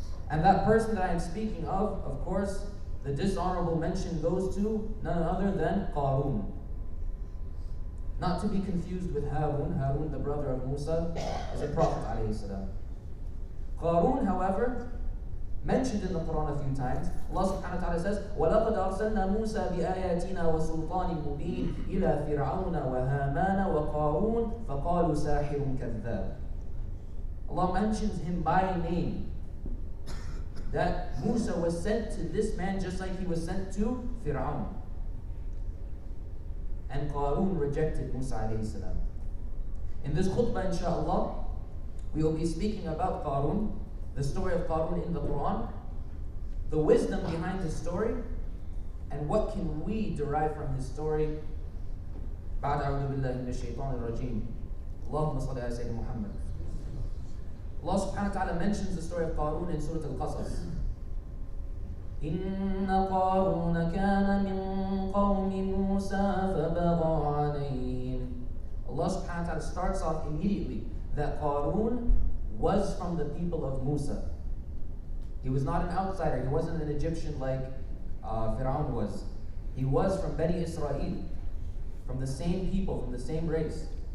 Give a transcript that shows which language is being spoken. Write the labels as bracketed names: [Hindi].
[English] And that person that I am speaking of course, the dishonorable mention goes to none other than Qarun. Not to be confused with Harun. Harun, the brother of Musa, is a prophet alayhi salam. Qarun, however, mentioned in the Quran a few times. Allah subhanahu wa ta'ala says, [Arabic] وَلَقَدْ أَرْسَلْنَا مُوسَى بِآيَاتِنَا وَسُلْطَانٍ مُبِينٍ إِلَى فِرْعَوْنَ وَهَامَانَ وَقَارُونَ فَقَالُوا سَاحِرٌ كَذَّابٌ. [English] Allah mentions him by name. That Musa was sent to this man just like he was sent to Fir'aun. And Qarun rejected Musa alayhi salam. In this khutbah, inshaAllah, we will be speaking about Qarun, the story of Qarun in the Quran, the wisdom behind the story, And what can we derive from his story? [Arabic] بعد أعوذ بالله من الشيطان الرجيم اللهم صل على سيدنا محمد. [English] Allah subhanahu wa ta'ala mentions the story of Qarun in Surah Al-Qasas. [Arabic] إن قارون كان من قوم موسى فبغى عليهم. [English] Allah subhanahu wa ta'ala starts off immediately that Qarun was from the people of Musa. He was not an outsider. He wasn't an Egyptian like Fir'aun was. He was from Bani Israel, from the same people, from the same race.